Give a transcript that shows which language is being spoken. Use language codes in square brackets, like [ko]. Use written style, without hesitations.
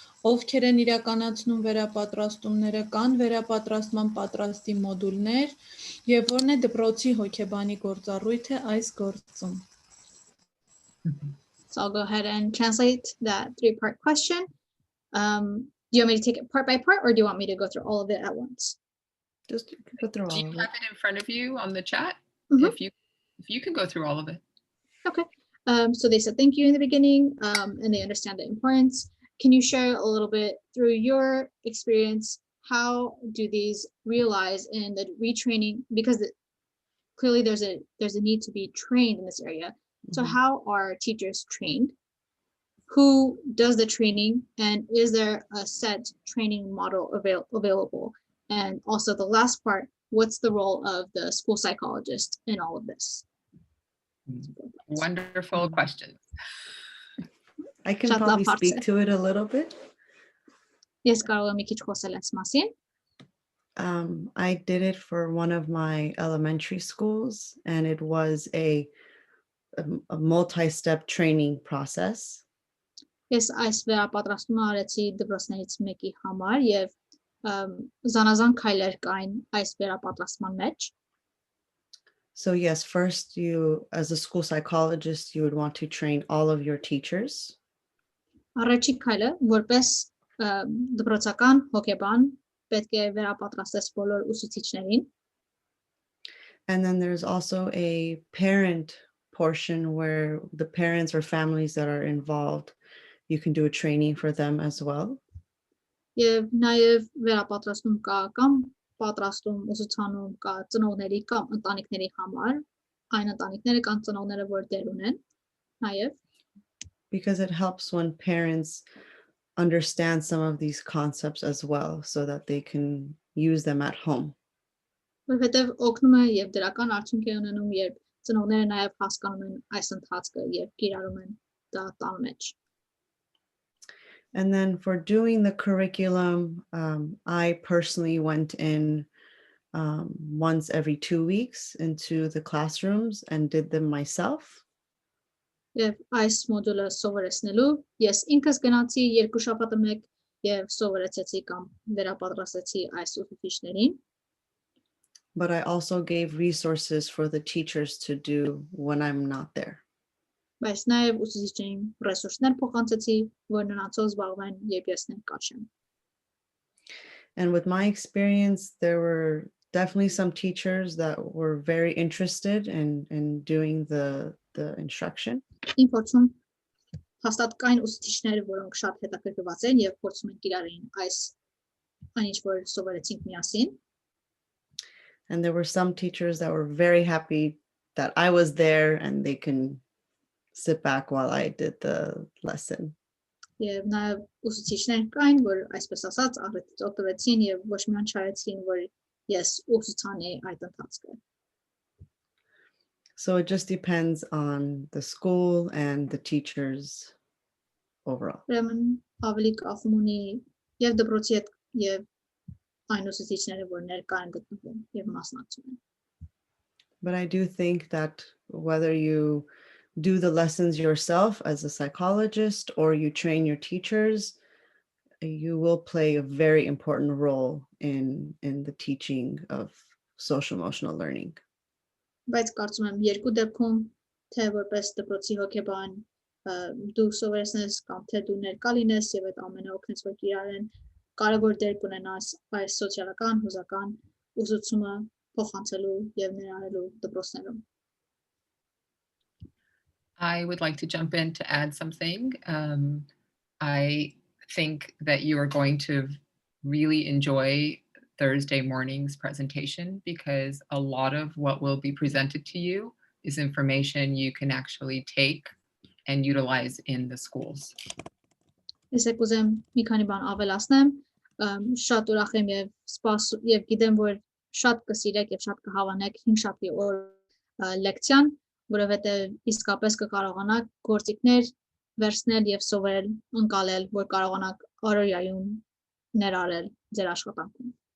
[hy] ովքեր են իրականացնում վերապատրաստումները, կան վերապատրաստման պատրաստի մոդուլներ եւ որն է դպրոցի հոգեբանի գործառույթը այս գործում. [en] So I'll go ahead and translate that three-part question. Do you want me to take it part by part or do you want me to go through all of it at once? Just go through all Do you of have it in front of you on the chat? If you can go through all of it. Okay. So they said thank you in the beginning and they understand the importance. Can you share a little bit through your experience? How do these realize in the retraining? Because clearly there's a need to be trained in this area. So how are teachers trained? Who does the training? And is there a set training model available? And also the last part, what's the role of the school psychologist in all of this? Wonderful questions. I can probably speak to it a little bit. [hy] Yes, կարող եմ մի քիչ խոսել այս մասին. [en] I did it for one of my elementary schools, and it was a multi-step training process. [hy] Ես այս վերապատրաստումը արեցի դպրոցներից մեկի համար եւ զանազան քայլեր կային այս վերապատրաստման մեջ. [en] So yes, first you, as a school psychologist, you would want to train all of your teachers. [hy] Առաջին քայլը որպես դպրոցական հոգեբան պետք է վերապատրաստես բոլոր ուսուցիչներին. [en] And then there's also a parent portion where the parents or families that are involved, you can do a training for them as well. [hy] Եվ նաև վերապատրաստում կա կամ պատրաստում ուսուցանում կա ծնողների կամ ընտանիքների համար, այն ընտանիքները կամ ծնողները, որ դեր ունեն, նաև [en] because it helps when parents understand some of these concepts as well so that they can use them at home. [hy] որովհետև օգնում է եւ դրական արդյունք է ունենում, երբ ծնողները նաև հասկանում են այս ընթացքը եւ կիրառում են դա տան մեջ. [en] And then for doing the curriculum, I personally went in once every 2 weeks into the classrooms and did them myself. [hy] Եվ այս մոդուլը սովորեցնելու ես ինքս գնացի 2 շաբաթը մեկ եւ սովորեցեցի կամ վերապատրաստեցի այս ուսուցիչներին. [en] But I also gave resources for the teachers to do when I'm not there. [hy] Բայց նաև ուսուցիչներին ռեսուրսներ փոխանցեցի, որ նրանցով զբաղվեն, երբ ես ներկա չեմ. [en] And with my experience, there were definitely some teachers that were very interested in doing the instruction. [hy] Իմ փորձում հաստատ կային ուսուցիչներ, որոնք շատ հետաքրքրված են եւ փորձում են կիրառեին այս այն ինչ որ սովորեցինք միասին. [en] And there were some teachers that were very happy that I was there and they can sit back while I did the lesson. [hy] Եվ նաև ուսուցիչներ կային, որ այսպես ասած առիթից օգտվեցին եւ ոչ միայն չարեցին, որ ես ուսուցանի այդ ընթացքը. [en] So it just depends on the school and the teachers overall. [hy] Ուրեմն ավելի կապում ունի եւ դպրոցի հետ եւ այն ուսուցիչները, որ ներկա են գտնվում եւ մասնակցում են. [en] But I do think that whether you do the lessons yourself as a psychologist or you train your teachers, you will play a very important role in the teaching of social emotional learning. [hy] Բայց կարծում եմ երկու դեպքում թե որպես դպրոցի հոգեբան դու սովորեցնես կամ թե դու ներկա լինես եւ այդ ամենը օգնես որ կիրառեն կարևոր դեր կունենաս այս սոցիալական հուզական ուսուցումը փոխանցելու եւ ներառելու դպրոցներում. [en] I would like to jump in to add something. I think that you are going to really enjoy Thursday morning's presentation because a lot of what will be presented to you is information you can actually take and utilize in the schools. [hy] Ես եկուզեմ մի քանի բան ավելացնեմ, շատ ուրախ եմ եւ գիտեմ որ շատ կսիրեք եւ շատ կհավանեք 5 շաբթի օր լեկցիան, որովհետեւ իսկապես կկարողանաք գործիքներ վերցնել եւ սովորել, ընկալել, որ կարողանաք օրոյայում ներառել ձեր աշխատանքում.